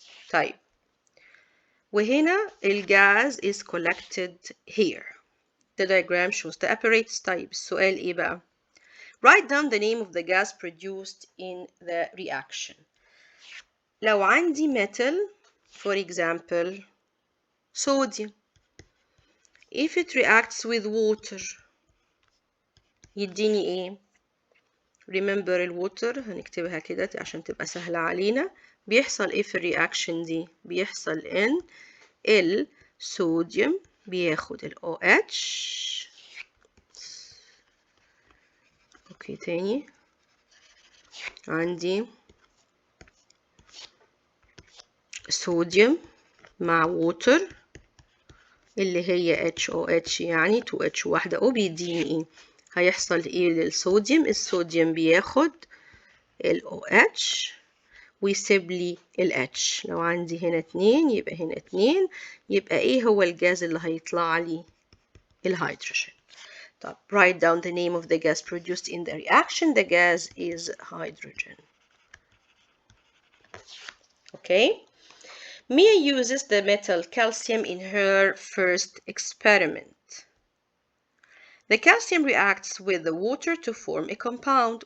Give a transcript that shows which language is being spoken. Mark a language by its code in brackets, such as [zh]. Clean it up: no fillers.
[ar] طيب وهنا الجاز [en] is collected here. The diagram shows the apparatus. [ar] طيب السؤال إيه بقى؟ [en] Write down the name of the gas produced in the reaction. [ar] لو عندي [en] metal, for example, sodium. If it reacts with water, [ar] يديني إيه؟ [en] Remember [ar] الووتر هنكتبها كده عشان تبقى سهلة علينا. بيحصل إيه في الرياكشن دي؟ بيحصل إن الصوديوم بياخد ال OH. أوكي تاني. عندي صوديوم مع ووتر اللي هي HOH يعني 2H واحدة O بيديني إيه؟ هيحصل إيه للصوديوم؟ الصوديوم بياخد ال OH ويسيب لي ال H. لو عندي هنا 2 يبقى هنا 2. يبقى إيه هو الجاز اللي هيطلع لي؟ الهيدروجين. طب [en] write down the name of the gas produced in the reaction. The gas is hydrogen. Okay? Mia uses the metal calcium in her first experiment. The calcium reacts with the water to form a compound.